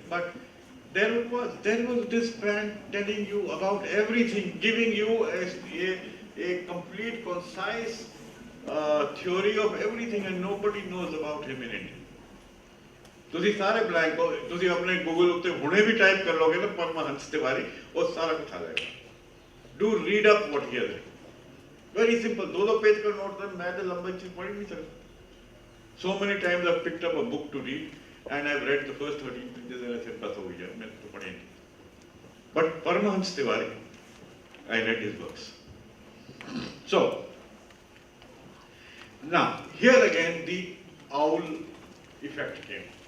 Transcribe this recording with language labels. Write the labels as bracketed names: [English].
[English] But there was this man telling you about everything, giving you a complete, concise theory of everything, and nobody knows about him in India. [Punjabi] ਤੁਸੀਂ ਸਾਰੇ blank ਹੋ, ਤੁਸੀਂ ਆਪਣੇ Google ਉੱਤੇ ਹੁਣੇ ਵੀ type ਕਰ ਲੋਗੇ ਨਾ ਪਰਮਹੰਸ ਤਿਵਾਰੀ, ਉਹ ਸਾਰਾ ਕੁਝ ਆ ਜਾਏਗਾ. [English] Do read up what he has written. Very simple. [Hindi] ਦੋ पेज का नोट था, मैं तो लंबी चीज पढ़ नहीं सकता. [English] So many times I've picked up a book to read, and I've read the first 13 pages and I said, [Hindi] बस हो गया, मैं तो पढ़े नहीं. [English] But Paramahansa Tiwari, I read his books. So now here again the owl effect came.